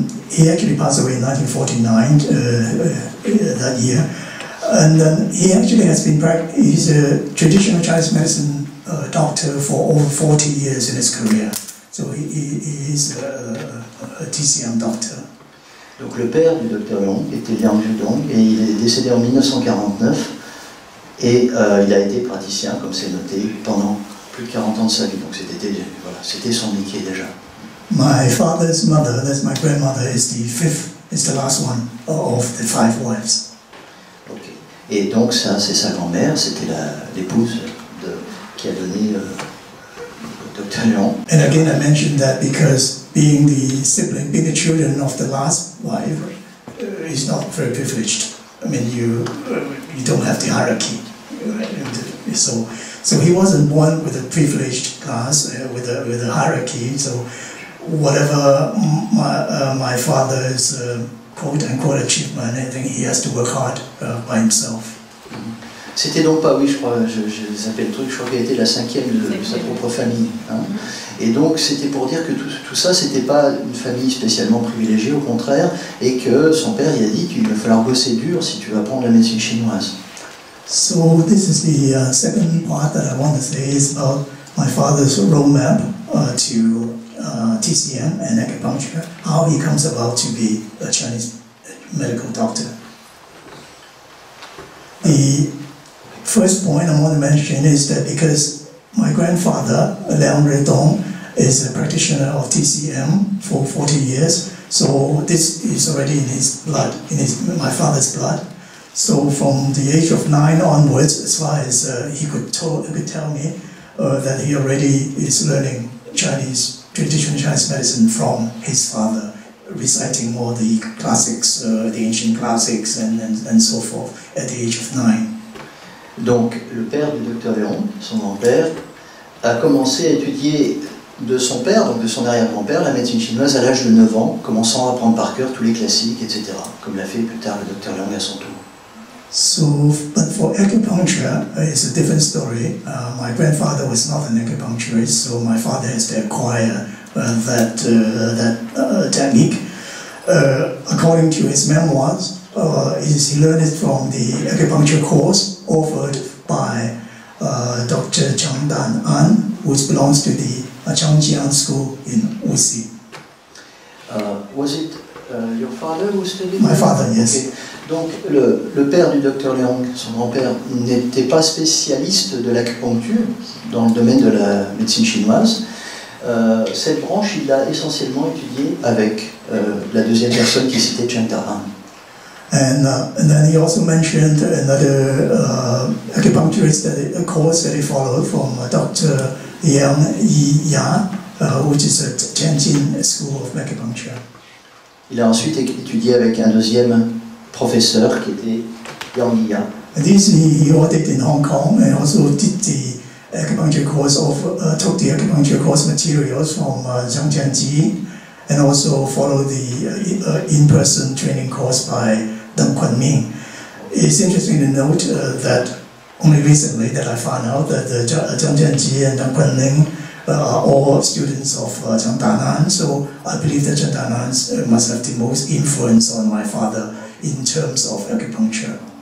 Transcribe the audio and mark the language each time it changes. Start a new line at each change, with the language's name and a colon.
English: He actually passed away in 1949 that year, and he actually has been he's a traditional Chinese medicine doctor for over 40 years in his career. So he is a TCM doctor.
French: Donc le père du docteur Liang était Liang Ridong, et il est décédé en 1949. Et il a été praticien, comme c'est noté, pendant plus de 40 ans de sa vie. Donc c'était son métier déjà.
English: My father's mother, that's my grandmother, is the last one of the 5 wives. Okay.
French: Et donc ça, c'est sa grand-mère, c'était l'épouse qui a donné le Dr Liang.
English: And again, I mentioned that because being the children of the last wife is not very privileged. I mean, you don't have the hierarchy. So he wasn't born with a privileged class, with a hierarchy. So whatever my father's quote-unquote achievement, I think he has to work hard by himself.
French: C'était donc pas, oui, je crois, j'ai zappé le truc, je crois qu'il était la 5e de sa propre famille. Hein. Et donc c'était pour dire que tout ça, c'était pas une famille spécialement privilégiée, au contraire, et que son père, il a dit qu'il va falloir bosser dur si tu veux apprendre la médecine chinoise.
English: So this is the second part that I want to say is about my father's roadmap to TCM and acupuncture, how he comes about to be a Chinese medical doctor. The first point I want to mention is that because my grandfather, Liang Ridong, is a practitioner of TCM for 40 years, so this is already in his blood, my father's blood. So from the age of 9 onwards, as far as he could tell me, that he already is learning traditional Chinese medicine from his father, reciting all the classics, the ancient classics and so forth at the age of 9.
French: Donc le père du docteur Liang, son grand-père, a commencé à étudier de son père, donc de son arrière-grand-père, la médecine chinoise à l'âge de 9 ans, commençant à apprendre par cœur tous les classiques, etc., comme l'a fait plus tard le docteur Liang à son tour.
English: So, but for acupuncture, it's a different story. My grandfather was not an acupuncturist, so my father has to acquire that technique. According to his memoirs, he learned it from the acupuncture course offered by Dr. Chang Dan An, which belongs to the Changjiang School in Wuxi. Was it your father who studied? My father, yes. Okay.
French: Donc le père du docteur Leong, son grand-père, n'était pas spécialiste de l'acupuncture dans le domaine de la médecine chinoise. Cette branche, il l'a essentiellement étudiée avec la deuxième personne qui citait Chang Dan.
English: And then he also mentioned another acupuncturist course that he followed from Dr. Yang Yi-Ya, which is at Tianjin School of Acupuncture.
French: Il a ensuite étudié avec un deuxième professeur qui était Yang Yi-Ya.
English: And this he ordered in Hong Kong and also did the acupuncture course took the acupuncture course materials from Zhang Jianji, and also followed the in-person training course by Deng Kunming. It's interesting to note that only recently that I found out that Zhang Jianji and Deng Kunming are all students of Chang Dan, so I believe that Chang Dan must have the most influence on my father in terms of acupuncture.